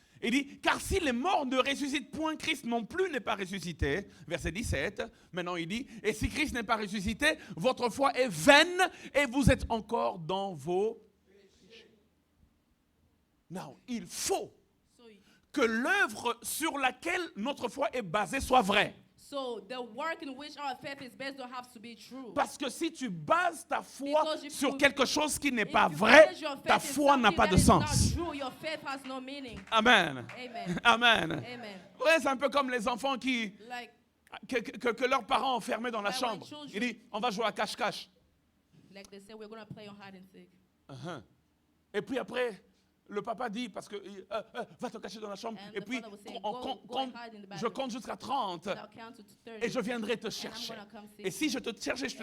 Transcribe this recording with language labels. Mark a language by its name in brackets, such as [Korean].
[French] Il dit, car si les morts ne ressuscitent point, Christ non plus n'est pas ressuscité. Verset 17. Maintenant il dit, et si Christ n'est pas ressuscité, votre foi est vaine et vous êtes encore dans vos péchés. Non, il faut [English] So, [French] que l'œuvre sur laquelle notre foi est basée soit vraie. [English] so the work in which our faith is based don't have to be true. [French] Parce que si tu bases ta foi [English] Because if [French] sur [English] you- [French] quelque chose qui n'est [English] If [French] pas [English] you [French] vrai, [English] base your faith [French] ta [English] in [French] foi n'a [English] something [French] pas [English] that [French] de [English] is not [French] sens. [English] true, your faith has no meaning. Amen. Amen. Amen. Amen. [French] Ouais, c'est un peu comme les enfants [English] Like, [French] que leurs parents ont fermés dans la [English] Like when [French] chambre. [English] children- [French] Il dit, on va jouer à cache-cache. [English] they say, we're going to play on hide and seek. Uh-huh. [French] Et puis après, le papa dit, parce que va te cacher dans la chambre. [English] And [French] Et [English] the [French] puis, [English] father was saying, [French] on [English] go [French] compte- [English] and hide in the [French] je [English] bedroom. [French] compte jusqu'à 30 [English] And I'll count to 30. [French] et je viendrai te [English] And I'm [French] chercher. [English] gonna come seek [French] Et si je te cherche et je te